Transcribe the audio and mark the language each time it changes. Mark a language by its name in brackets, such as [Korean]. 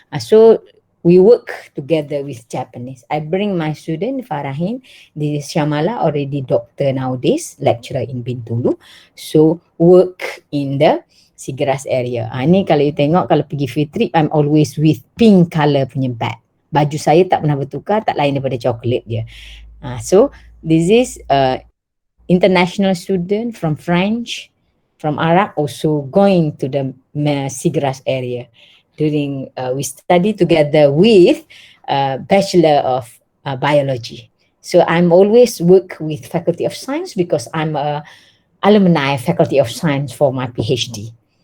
[English] So we work together with Japanese. I bring my student Farahin, this is Shamala, already doctor nowadays, lecturer in Bintulu. So work in the Seagrass area. [Malay] Ni kalau you tengok, kalau pergi [English] field trip, I'm always with pink colour punya bag. [Malay] Baju saya tak pernah bertukar, tak lain daripada coklat dia. [English] So this is international student from French, from Arab, also going to the Seagrass area. During we study together with Bachelor of Biology. So I'm always work with Faculty of Science because I'm a alumni Faculty of Science for my PhD.